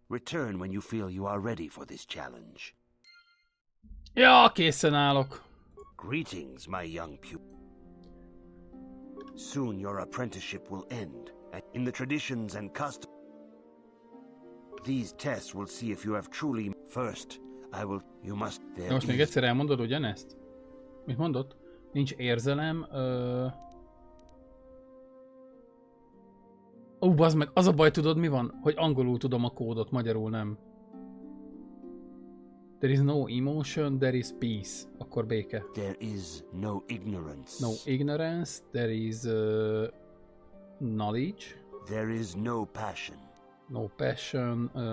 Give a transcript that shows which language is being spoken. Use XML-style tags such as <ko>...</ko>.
<en>Return when you feel you are ready for this challenge.</en> <hu>Ja, készen állok.</hu> <en>Greetings, my young pupil. Soon your apprenticeship will end, and in the traditions and customs, these tests will see if you have truly... First, I will... You must...</en> <hu>De most még egyszer elmondod ugyanezt? Mit mondott? Nincs érzelem, bazd meg, az a baj, tudod mi van? Hogy angolul tudom a kódot, magyarul nem.</hu> <en>There is no emotion, there is peace.</en> <hu>Akkor béke.</hu> <en>There is no ignorance. No ignorance, there is knowledge. There is no passion. No passion.</en>